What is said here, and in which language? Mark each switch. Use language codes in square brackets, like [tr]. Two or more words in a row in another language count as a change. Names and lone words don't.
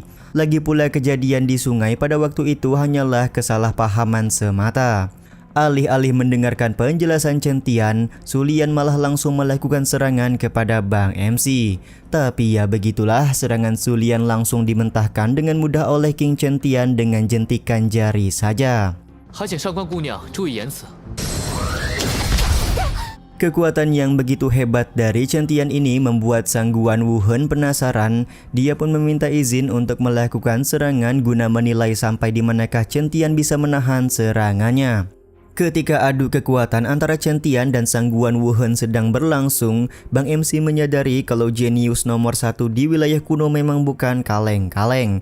[id] Lagi pula kejadian di sungai pada waktu itu hanyalah kesalahpahaman semata. Alih-alih mendengarkan penjelasan Chen Tian, Su Lian malah langsung melakukan serangan kepada Bang MC. Tapi ya begitulah, serangan Su Lian langsung dimentahkan dengan mudah oleh King Chen Tian dengan jentikan jari saja. [zh] 还请上官姑娘注意言辞。 [id] Kekuatan yang begitu hebat dari Chen Tian ini membuat Sangguan Wuhen penasaran. Dia pun meminta izin untuk melakukan serangan guna menilai sampai di manakah Chen Tian bisa menahan serangannya. Ketika adu kekuatan antara Chen Tian dan Sangguan Wuhen sedang berlangsung, Bang MC menyadari kalau jenius nomor 1 di wilayah kuno memang bukan kaleng-kaleng.